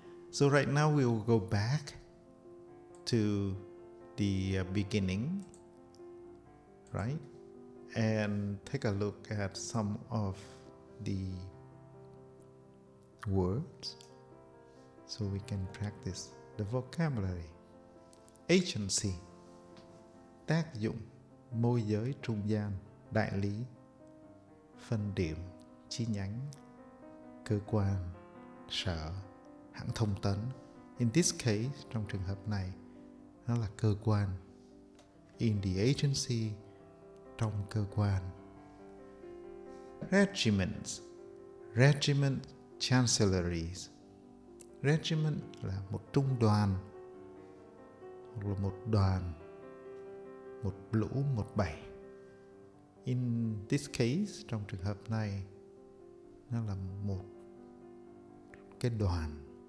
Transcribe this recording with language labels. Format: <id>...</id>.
<en>So right now we will go back to the beginning, right? And take a look at some of the words so we can practice the vocabulary.</en> <vi>Agency, tác dụng, môi giới trung gian, đại lý, phân điểm, chi nhánh, cơ quan, sở, hãng thông tấn.</vi> <en>In this case,</en> <vi>trong trường hợp này, nó là cơ quan.</vi> <en>In the agency,</en> <vi>trong cơ quan.</vi> <en>Regiments, regiment chancelleries.</en> <vi>Regiment là một trung đoàn, hoặc là một đoàn, một lũ, một bầy.</vi> <en>In this case,</en> <vi>trong trường hợp này, nó là một cái đoàn.</vi>